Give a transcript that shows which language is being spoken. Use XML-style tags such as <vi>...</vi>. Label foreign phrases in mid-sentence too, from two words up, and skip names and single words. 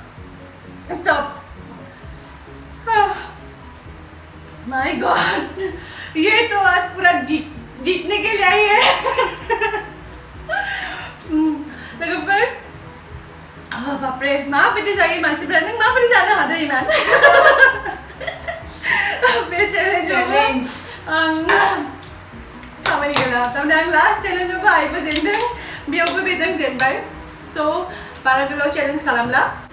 <en>My God,</en> <hi>ये तो आज पूरा जीतने के लिए आई है</hi> <brx>लोगोफोर बापरे माबायदि जायो मानसिफ्रा नों माबायदि जानो हादों इमान बे चेलेन्ज आं खामानि गैला थारमाने आं लास्ट चेलेन्जआवबो आइबो जेनदों बेयावबो बेजों जेनबाय स' बारा गोलाव चेलेन्ज खालामला</brx>